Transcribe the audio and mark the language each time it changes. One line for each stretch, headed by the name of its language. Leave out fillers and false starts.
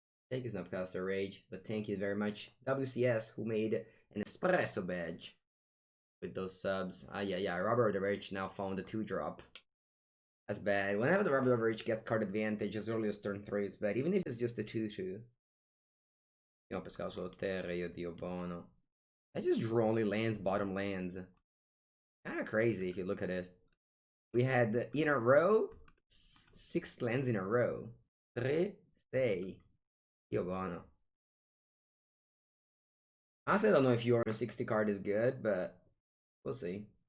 English: Thank you, Snapcaster Rage, but thank you very much, WCS, who made an espresso badge with those subs. Yeah, Robert the Rage now found a 2-drop. That's bad. Whenever the Robert the Rage gets card advantage as early as turn 3, it's bad, even if it's just a 2-2.
Italian: Io pescato solo terra, io Dio buono.
English: I just drew only lands, bottom lands. Kinda crazy if you look at it. We had in a row 6 lands in a row.
Italian: 3, 6. Dio buono.
English: Honestly, I don't know if your 60 card is good, but we'll see.